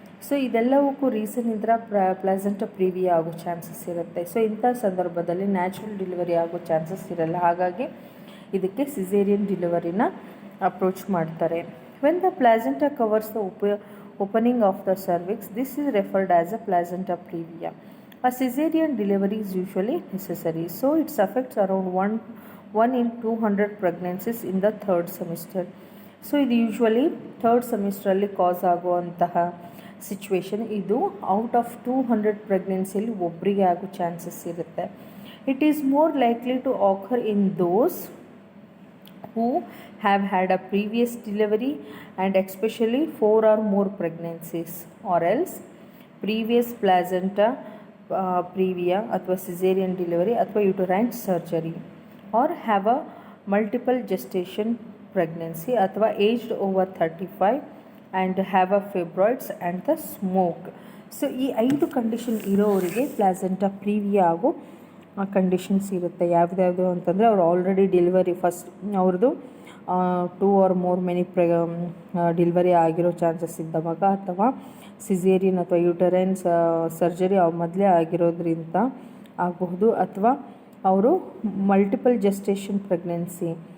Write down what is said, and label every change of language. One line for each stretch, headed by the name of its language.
Kannada: So ಇದೆಲ್ಲವಕ್ಕೂ reason ಇದ್ರೆ placenta ಪ್ರಿವಿಯಾ ಆಗೋ chances ಇರುತ್ತೆ. ಸೊ ಇಂಥ ಸಂದರ್ಭದಲ್ಲಿ ನ್ಯಾಚುರಲ್ ಡೆಲಿವರಿ ಆಗೋ ಚಾನ್ಸಸ್ ಇರಲ್ಲ. ಹಾಗಾಗಿ ಇದಕ್ಕೆ ಸಿಸೇರಿಯನ್ ಡೆಲಿವರಿನ ಅಪ್ರೋಚ್ ಮಾಡ್ತಾರೆ.
English: When the placenta covers the opening of the cervix, this is referred as a placenta previa. A cesarean delivery is usually necessary. So it affects around 1 in 200 pregnancies in the third semester.
Kannada: So ಇದು usually third ಸೆಮಿಸ್ಟ್ರಲ್ಲಿ ಕಾಸ್ ಆಗುವಂತಹ situation. ಇದು out of 200 ಪ್ರೆಗ್ನೆನ್ಸಿಯಲ್ಲಿ ಒಬ್ಬರಿಗೆ ಆಗೋ chances ಇರುತ್ತೆ.
English: it is more likely to occur in those who have had a previous delivery and especially 4 or more pregnancies, or else previous placenta previa
Kannada: ಅಥವಾ
English: cesarean delivery ಅಥವಾ uterine surgery, or have a multiple gestation pregnancy, ಅಥವಾ aged over 35 and have a fibroids and the smoke.
Kannada: So ಈ 5 condition ಇರೋವರಿಗೆ placenta ಪ್ರೀವಿಯಾ ಆಗೋ conditions ಇರುತ್ತೆ. ಯಾವ್ದ್ಯಾವುದು ಅಂತಂದರೆ ಅವ್ರು already delivery first ಅವ್ರದ್ದು 2 or more many delivery ಆಗಿರೋ ಚಾನ್ಸಸ್ ಇದ್ದವಾಗ, ಅಥವಾ ಸಿಸೇರಿಯನ್ ಅಥವಾ ಯೂಟರೈನ್ ಸರ್ಜರಿ ಮೊದಲೇ ಆಗಿರೋದ್ರಿಂದ ಆಗಬಹುದು, ಅಥವಾ ಅವರು ಮಲ್ಟಿಪಲ್ ಜೆಸ್ಟೇಷನ್ ಪ್ರೆಗ್ನೆನ್ಸಿ